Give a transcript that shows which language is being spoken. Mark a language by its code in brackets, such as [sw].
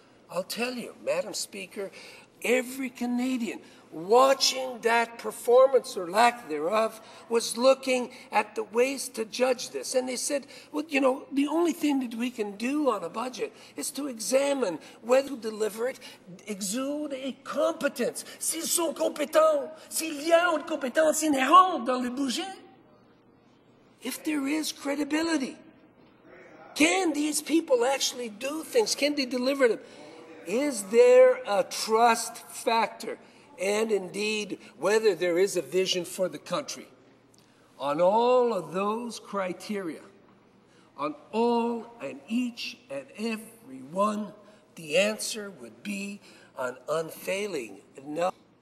[en] I'll tell you, Madam Speaker, every Canadian watching that performance or lack thereof was looking at the ways to judge this. And they said, well, you know, the only thing that we can do on a budget is to examine whether to deliver it exude a competence. [fr] S'ils sont compétents, s'il y a une compétence inhérente dans le budget, [en] if there is credibility, can these people actually do things? Can they deliver them? Is there a trust factor? And indeed, whether there is a vision for the country. On all of those criteria, on all and each and every one, the answer would be an unfailing no.